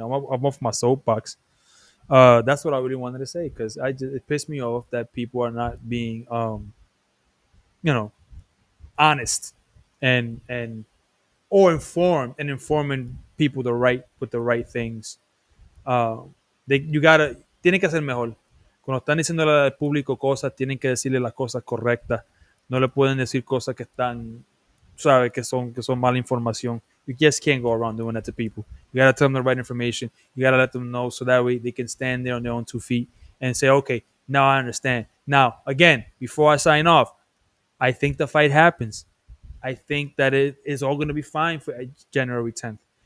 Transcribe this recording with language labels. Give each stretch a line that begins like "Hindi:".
English: I'm off my soapbox. That's what I really wanted to say because it pissed me off that people are not being you know honest and or informed and informing people the right things. Uh, you gotta
Spanish: tienen que hacer mejor. Cuando están diciendo al público cosas, tienen que decirle las cosas correctas. No le pueden decir cosas que están, sabe, que son mala información.
English: You just can't go around doing that to people. You gotta tell them the right information. You gotta let them know so that way they can stand there on their own 2 feet and say, okay, now I understand. Now, again, before I sign off, I think the fight happens. I think that it is all going to be fine for January 10th.